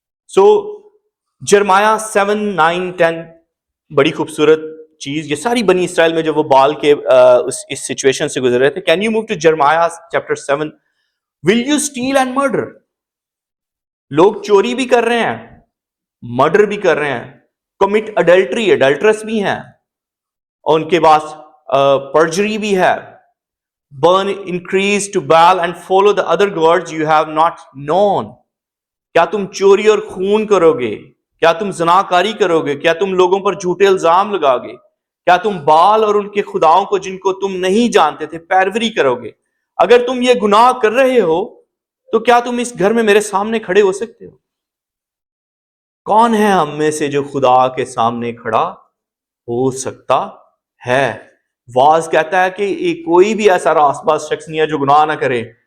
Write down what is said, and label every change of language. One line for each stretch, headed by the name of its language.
Urdu: سو جرمایہ 7, 9, 10 بڑی خوبصورت چیز. یہ ساری بنی اسرائیل میں جب وہ بال کے اس سچویشن سے گزر رہے تھے.
English: Can you move to Jeremiah chapter 7. Will you steal and murder.
Urdu: لوگ چوری بھی کر رہے ہیں, مرڈر بھی کر رہے ہیں,
English: commit adultery,
Urdu: اڈلٹرس بھی ہیں, اور ان کے پاس پرجری بھی ہے.
English: burn increase to Baal and follow the other gods you have not known.
Urdu: کیا تم چوری اور خون کرو گے؟ کیا تم زناکاری کرو گے؟ کیا تم لوگوں پر جھوٹے الزام لگاؤ گے؟ کیا تم بال اور ان کے خداؤں کو جن کو تم نہیں جانتے تھے پیروری کرو گے؟ اگر تم یہ گناہ کر رہے ہو تو کیا تم اس گھر میں میرے سامنے کھڑے ہو سکتے ہو؟ کون ہے ہم میں سے جو خدا کے سامنے کھڑا ہو سکتا ہے؟ واز کہتا ہے کہ کوئی بھی ایسا راس باز شخص نہیں ہے جو گناہ نہ کرے.